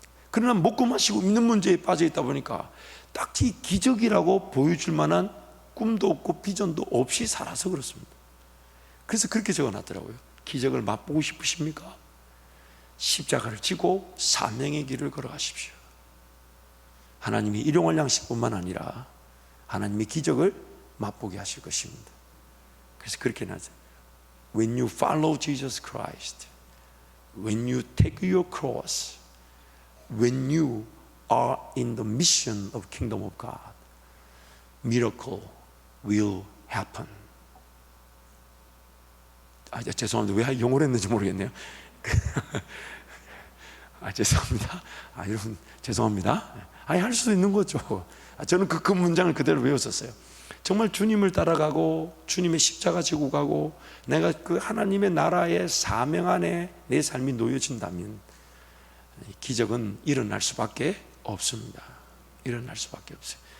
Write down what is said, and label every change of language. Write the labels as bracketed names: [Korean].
[Korean] 그러나 먹고 마시고 있는 문제에 빠져 있다 보니까 딱히 기적이라고 보여줄 만한 꿈도 없고 비전도 없이 살아서 그렇습니다. 그래서 그렇게 적어놨더라고요. 기적을 맛보고 싶으십니까? 십자가를 지고 사명의 길을 걸어가십시오. 하나님이 일용할 양식뿐만 아니라 하나님의 기적을 맛보게 하실 것입니다. 그래서 그렇게 나죠. [English] When you follow Jesus Christ, when you take your cross, when you are in the mission of kingdom of God, miracle will happen. [Korean] 죄송합니다. 왜 영어로 했는지 모르겠네요. 죄송합니다. 여러분 죄송합니다. 할 수도 있는 거죠. 저는 그 문장을 그대로 외웠었어요. 정말 주님을 따라가고 주님의 십자가 지고 가고 내가 그 하나님의 나라의 사명 안에 내 삶이 놓여진다면 기적은 일어날 수밖에 없습니다. 일어날 수밖에 없어요.